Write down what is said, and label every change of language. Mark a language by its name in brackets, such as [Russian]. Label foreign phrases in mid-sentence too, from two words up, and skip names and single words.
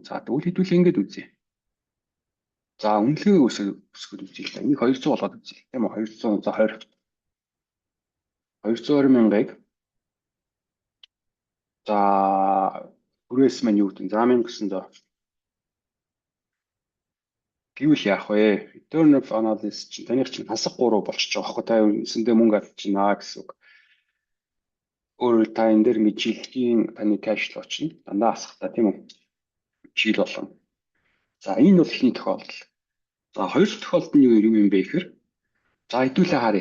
[Mongolian] За тэгвэл хэдүүлээ ингэж үзье. За үнэлгээ өсгөд үзье л да. Энийг 200 болгоод үзье. Тийм үү 200 за 220,000-ыг за түрээс маань юу гэдэг. За 1900 гэвэл яах вэ? [English] Return of analysis [Mongolian] чинь таних чинь хасах 3 болчихж байгаа байхгүй та үндсэндээ мөнгө авчихна гэсэн үг. Өөрөөр та энэ дээр жилийн таны [English] cash flow [Mongolian] чинь дандаа хасахтай тийм үү? Жил болгоно. За энэ бол ихний тохиолдол. За хоёр дахь тохиолдол нь юу юм бэ гэхээр за хэдүүлээ харъя.